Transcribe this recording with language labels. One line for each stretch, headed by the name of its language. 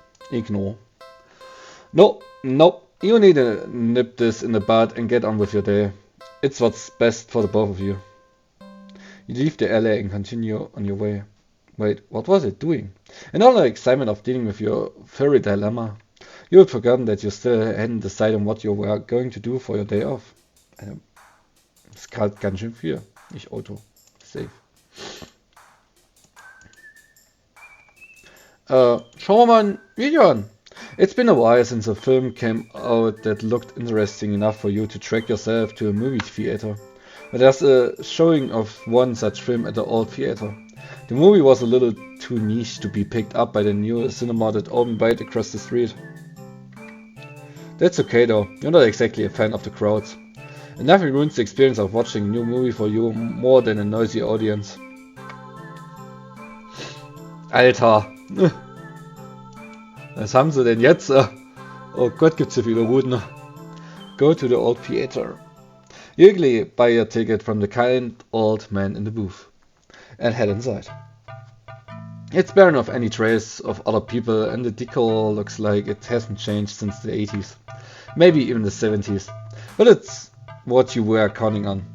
English: Ignore. No, you need to nip this in the bud and get on with your day. It's what's best for the both of you. You leave the alley and continue on your way. Wait, what was it doing? In all the excitement of dealing with your furry dilemma, you had forgotten that you still hadn't decided on what you were going to do for your day off.
German: Ist gerade ganz schön viel. Ich Auto. Safe. Schauen wir mal ein Video an.
English: It's been a while since a film came out that looked interesting enough for you to track yourself to a movie theater. But there's a showing of one such film at the old theater. The movie was a little too niche to be picked up by the new cinema that opened right across the street. That's okay though, you're not exactly a fan of the crowds. And nothing ruins the experience of watching a new movie for you more than a noisy audience.
German: Alter! Was haben sie denn jetzt? Oh Gott, gibt's so viele Routen.
English: Go to the old theater. Usually buy your ticket from the kind old man in the booth and head inside. It's barren of any trace of other people and the decor looks like it hasn't changed since the 80s, maybe even the 70s, but it's what you were counting on.